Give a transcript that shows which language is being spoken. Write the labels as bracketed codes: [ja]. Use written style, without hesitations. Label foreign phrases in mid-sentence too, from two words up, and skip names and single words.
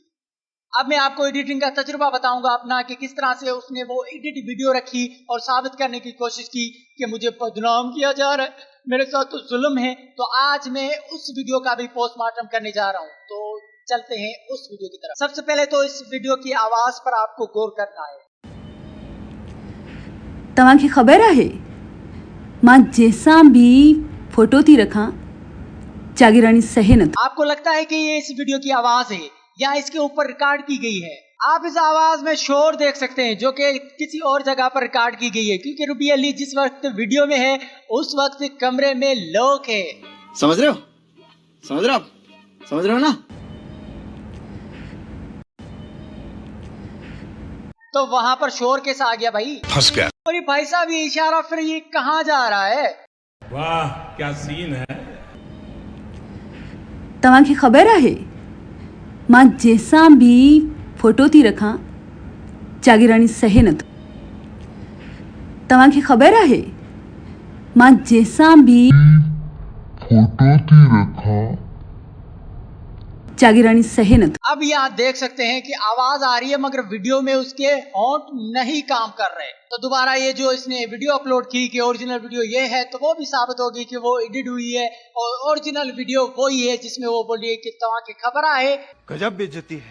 [ur] اب میں آپ کو ایڈیٹنگ کا تجربہ بتاؤں گا اپنا کہ کس طرح سے اس نے وہ [en] edit video [ur] رکھی اور ثابت کرنے کی کوشش کی کہ مجھے بدنام کیا جا رہا ہے، میرے ساتھ تو ظلم ہے. تو آج میں اس ویڈیو کا بھی پوسٹ مارٹم کرنے جا رہا ہوں. تو چلتے ہیں اس ویڈیو کی طرف۔ سب سے پہلے تو اس ویڈیو کی آواز پر آپ کو غور کرنا ہے. [sd] तव्हांखे ख़बर आहे मां जंहिंसां बि फोटो थी रखां जागीराणी सहे न थो। [ur] آپ کو لگتا ہے کہ یہ اس ویڈیو کی آواز ہے یا اس کے اوپر ریکارڈ کی گئی ہے. آپ اس آواز میں شور دیکھ سکتے ہیں جو کہ کسی اور جگہ پر ریکارڈ کی گئی ہے، کیونکہ روبی علی جس وقت ویڈیو میں ہے اس وقت کمرے میں لوگ ہے. سمجھ رہے ہو؟ سمجھ رہے ہو آپ? سمجھ رہے ہو نا? تو وہاں پر شور کیسا آ گیا بھائی? پھنس گیا. اور یہ بھائی صاحب یہ اشارہ پھر یہ کہاں جا رہا ہے? واہ کیا سین ہے. [sd] तव्हांखे ख़बर आहे मां जंहिंसां बि फोटो थी रखां जागीराणी सहे नथो। तव्हांखे ख़बर आहे मां जंहिंसां बि फोटो थी रखां जागीराणी सहे नथो। [ur] اب یہاں دیکھ سکتے ہیں کہ آواز آ رہی ہے مگر ویڈیو میں اس کے ہونٹ نہیں کام کر رہے. تو دوبارہ یہ جو اس نے ویڈیو اپلوڈ کی کہ [en] original video [ur] یہ ہے، تو وہ بھی ثابت ہوگی کہ وہ ایڈٹ ہوئی ہے اور [en] original video [ur] وہی ہے جس میں وہ بولی کہ توا کی خبر ہے. غضب بےعزتی ہے.